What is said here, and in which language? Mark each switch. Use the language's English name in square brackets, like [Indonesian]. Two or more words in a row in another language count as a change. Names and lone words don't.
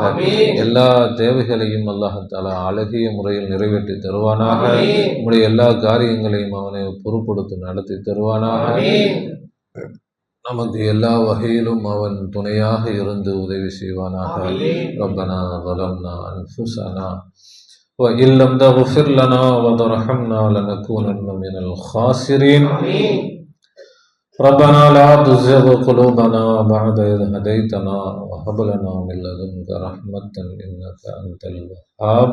[Tamil] எல்லா தேவைகளையும் [Arabic] الله تعالى [Tamil] அழகிய முறையில் நிறைவேற்றி தருவானாக. நம்முடைய எல்லா காரியங்களையும் அவனை பொறுப்படுத்தி நடத்தி தருவானாக. நமக்கு எல்லா வகையிலும் அவன் துணையாக இருந்து உதவி செய்வானாக. [Arabic] ரப்பனா ظلمنا أنفسنا وإن لم تغفر لنا وترحمنا لنكونن من الخاسرين. ربنا لا تزغ قلوبنا بعد إذ هديتنا وهب لنا من لدنك رحمة إنك أنت الوهاب.